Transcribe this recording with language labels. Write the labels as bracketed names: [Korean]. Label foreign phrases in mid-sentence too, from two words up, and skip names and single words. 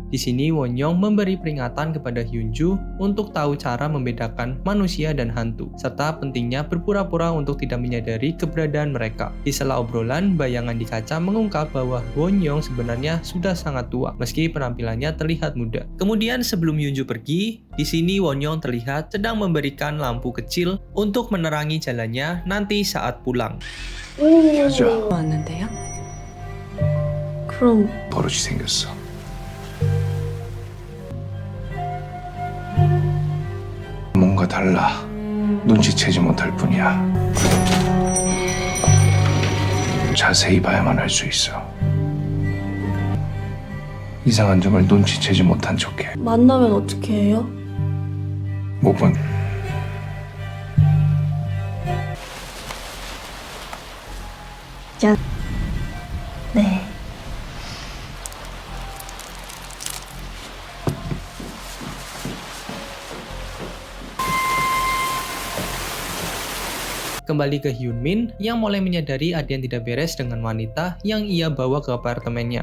[Indonesian] Di sini Won-young memberi peringatan kepada Hyunju untuk tahu cara membedakan manusia dan hantu, serta pentingnya berpura-pura untuk tidak menyadari keberadaan mereka. Di sela obrolan, bayangan di kaca mengungkap bahwa Won-young sebenarnya sudah sangat tua, meski penampilannya terlihat muda. Kemudian sebelum Hyunju pergi, di sini Won-young terlihat sedang memberikan lampu kecil untuk menerangi jalannya nanti saat pulang. [Korean] 여자 왔는데요? 그럼 버릇이 생겼어. 뭔가 달라. 눈치채지 못할 뿐이야. 자세히 봐야만 알 수 있어. 이상한 점을 눈치채지 못한 척해. 만나면 어떻게 해요? 목은 네. [Indonesian] Kembali ke Hyunmin yang mulai menyadari ada yang tidak beres dengan wanita yang ia bawa ke apartemennya.